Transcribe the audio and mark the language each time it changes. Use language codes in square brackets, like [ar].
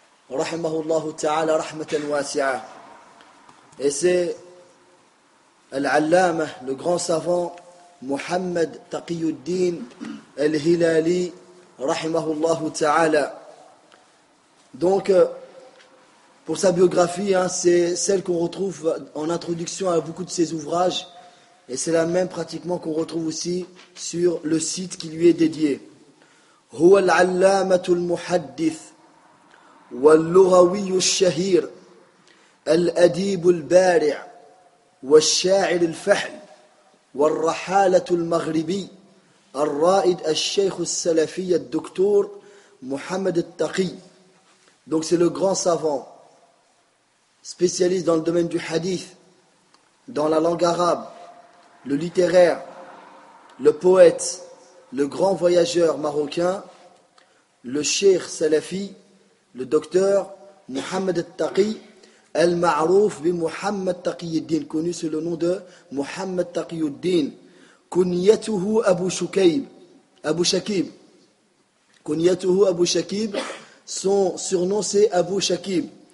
[ar] Rahimahullah ta'ala rahmatan wasi'a. [fr] Et c'est Al-Allama, le grand savant Muhammad Taqiyuddin Al-Hilali rahimahullah ta'ala. Donc pour sa biographie, hein, c'est celle qu'on retrouve en introduction à beaucoup de ses ouvrages et c'est la même pratiquement qu'on retrouve aussi sur le site qui lui est dédié. [ar] هو العلامة المحدث واللغوي الشهير الأديب البارع والشاعر الفحل والرحالة المغربي الرائد الشيخ السلفي الدكتور محمد التقي. [fr] Donc c'est le grand savant spécialiste dans le domaine du hadith, dans la langue arabe, le littéraire, le poète, le grand voyageur marocain, le cheikh salafi, le docteur Mohamed Taqi, [ar] al-ma'rouf bi [fr] Mohamed Taqiyuddin, connu sous le nom de Mohamed Taqiyuddin, [ar] kunyatuhu [fr] Abu Shakib, son surnom c'est Abu Shakib,